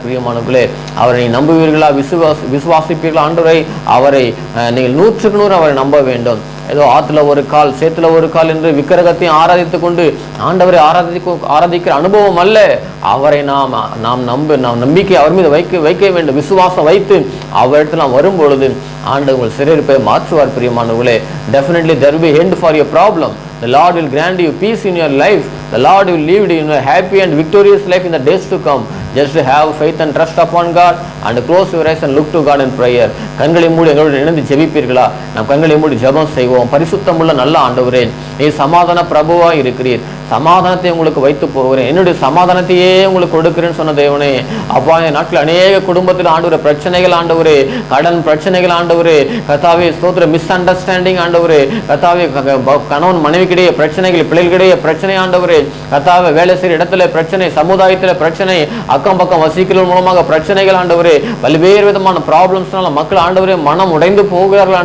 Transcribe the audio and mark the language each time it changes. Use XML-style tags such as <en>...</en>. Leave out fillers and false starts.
<ta>பிரியமானவர்களே, அவரை நம்புவீர்களா? விசுவாசிப்பீர்களா? ஆண்டவரை, அவரை நீங்கள் 100க்கு 100 அவரை நம்ப வேண்டும். ஏதோ ஆற்றுல ஒரு கால் சேத்துல ஒரு கால் என்று விக்கிரகத்தையும் ஆராதித்து கொண்டு ஆண்டவரை ஆராதிக்கிற அனுபவம் அல்ல. அவரை நாம் நம்பிக்கை அவர் மீது வைக்க வேண்டும். விசுவாசம் வைத்து அவரிடத்தில் நாம் வரும் பொழுது ஆண்டவர் உங்கள் சிறையிருப்பை மாற்றுவார். பிரியமானவர்களே,</ta> <en>definitely there will be end for your problem. The Lord will grant you peace in your life. The Lord will lead you in a happy and victorious life in the days to come. Just to have faith and trust upon God and close your eyes and look to God in prayer.</en> <ta>கண்களை மூடி எங்களோடு இணைந்து ஜெபிப்பீர்களா? நாம் கண்களை மூடி ஜெபம் செய்வோம். பரிசுத்தமுள்ள நல்ல ஆண்டவரே, நீர் சமாதான பிரபுவா இருக்கிறீர். சமாதானத்தை உங்களுக்கு வைத்து போகிறேன், என்னுடைய சமாதானத்தையே உங்களுக்கு கொடுக்கிறேன்னு சொன்ன தேவனே, அப்பா இந்த நாட்டில் அநேக குடும்பத்தில் ஆண்டவரே பிரச்சனைகள், ஆண்டவரே கடன் பிரச்சனைகள், ஆண்டவரே கர்த்தாவே ஸ்தோத்திர</ta> <en>misunderstanding,</en> <ta>ஆண்டவரே கர்த்தாவே கணவன் மனைவிக்கிடையே பிரச்சனைகள், பிள்ளைகளிடையே பிரச்சனை, ஆண்டவரே கர்த்தாவே வேலை செய்கிற இடத்துல பிரச்சனை, சமுதாயத்தில் பிரச்சனை, அக்கம் பக்கம் வசிக்கிறவர்கள் மூலமாக பிரச்சனைகள், ஆண்டவரே பல்வேறு விதமான ப்ராப்ளம்ஸ்னால மக்கள் ஆண்டவரே மனம் உடைந்து போகிறார்கள்.</ta>